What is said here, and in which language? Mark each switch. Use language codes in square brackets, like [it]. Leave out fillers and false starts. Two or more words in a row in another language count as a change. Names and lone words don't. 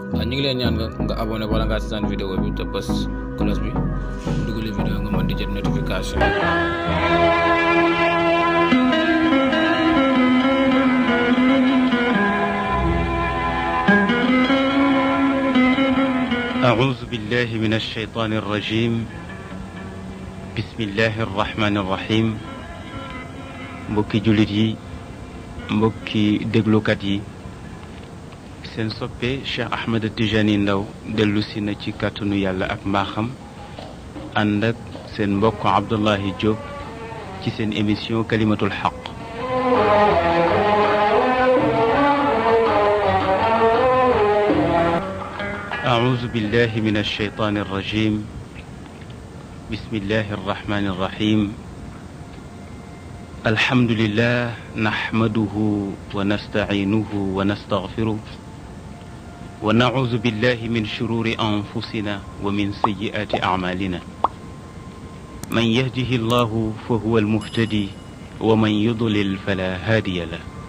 [wo] ñu ngi leen ñaan nga abonné wala nga seetaan vidéo bi te bës cloche bi dugalee vidéo nga mën di jot notification. [ar] أعوذ بالله من الشيطان الرجيم بسم الله الرحمن الرحيم mbokki [wo] jullit yi mbokki déglukat yi seen soppe Cheikh Ahmed Tijani Ndaw dellu si na ci kàttanu yàlla ak mbaaxam ànd ak seen mbokk Abdullahi Diop ci seen émission kalimatul xaq [ar] أعوذ بالله من الشيطان الرجيم بسم الله الرحمن الرحيم الحمد لله نحمده ونستعينه ونستغفره ونعوذ بالله من شرور أنفسنا ومن سيئات أعمالنا من يهده الله فهو المهتدي ومن يضلل فلا هادي له